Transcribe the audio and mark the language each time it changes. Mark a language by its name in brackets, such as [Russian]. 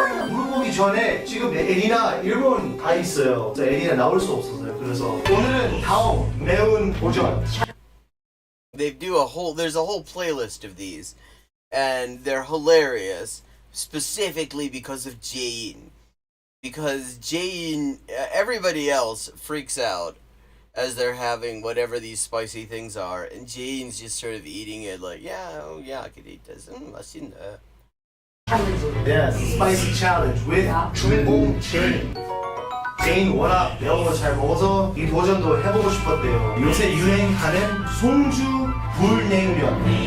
[Korean] 물어보기 전에 지금 에리나 일본 다 있어요. 그래서 에리나 나올 수 없어서요. 그래서 오늘은 다음 매운 도전. [English] There's a whole playlist of these, and they're hilarious, specifically because of Jane. Because Jane, everybody else freaks out as they're having whatever these spicy things are, and Jane's just sort of eating it like, yeah, oh yeah, I could eat this. [Korean] 맛있네. [English] Yes, spicy challenge with [Korean] 주인공 제인. 제인 워낙 매운 거 잘 먹어서 이 도전도 해보고 싶었대요. 요새 유행하는 송주 불냉면.